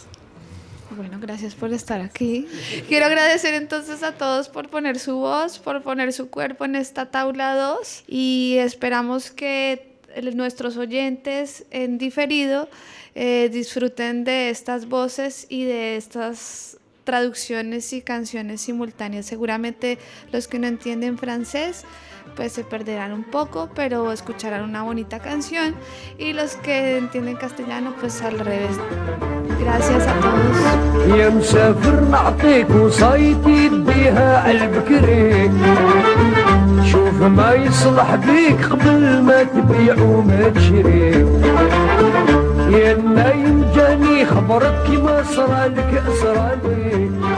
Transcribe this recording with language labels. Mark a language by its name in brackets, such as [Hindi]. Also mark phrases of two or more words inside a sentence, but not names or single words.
[Spanish] Bueno, gracias por estar aquí. Quiero agradecer entonces a todos por poner su voz, por poner su cuerpo en esta tabla 2, y esperamos que nuestros oyentes en diferido disfruten de estas voces y de estas traducciones y canciones simultáneas. Seguramente los que no entienden francés pues se perderán un poco, pero escucharán una bonita canción, y los que entienden castellano pues al revés. Gracias a todos. [Arabic] يا مسافر نعطيك وصايتي بيها عالبكري شوف ما يصلح بيك قبل ما تبيع وما تشري يا نايم جاني خبرك كيما صرالك صرالي